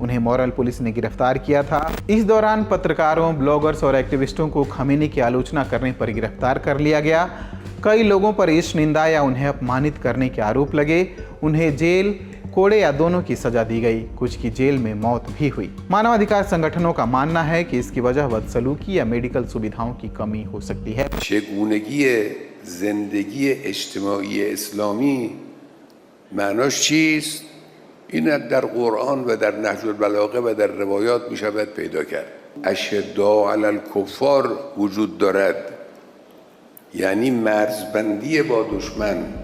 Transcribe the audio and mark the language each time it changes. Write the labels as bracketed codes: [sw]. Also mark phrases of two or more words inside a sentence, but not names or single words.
[hi] उन्हें मॉरल पुलिस ने गिरफ्तार किया था। इस दौरान पत्रकारों, ब्लॉगर्स और एक्टिविस्टों को खमीनी की आलोचना करने पर गिरफ्तार कर लिया गया। कई लोगों पर ईश निंदा या उन्हें अपमानित करने के आरोप लगे। उन्हें जेल, कोड़े या दोनों की सजा दी गई। कुछ की जेल में मौत भी हुई। मानवाधिकार संगठनों का मानना है कि इसकी वजह बदसलूकी या मेडिकल सुविधाओं की कमी हो सकती है। [fa] چگونگی زندگی اجتماعی اسلامی معناش چیست؟ این در قرآن و در نهج البلاغه و در روایات می شود پیدا کرد. [ar] اشداء علی الکفار [fa] وجود دارد، یعنی مرزبندی با دشمن.